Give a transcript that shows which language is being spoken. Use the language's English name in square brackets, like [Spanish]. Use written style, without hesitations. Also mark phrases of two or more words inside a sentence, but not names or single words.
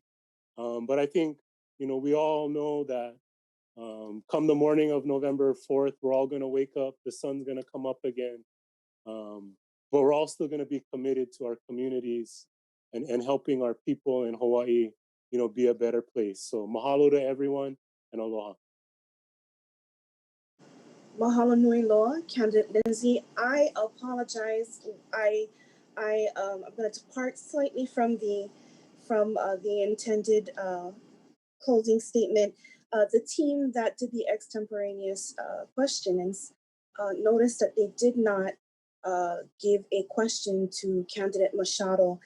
[English] But I think, we all know that come the morning of November 4th, we're all going to wake up, the sun's going to come up again. But we're all still going to be committed to our communities and helping our people in Hawaii, be a better place. So mahalo to everyone and aloha. [Hawaiian] Mahalo nui loa, [English] candidate Lindsay. I apologize. I'm going to depart slightly from the intended closing statement. The team that did the extemporaneous questions noticed that they did not give a question to candidate Machado.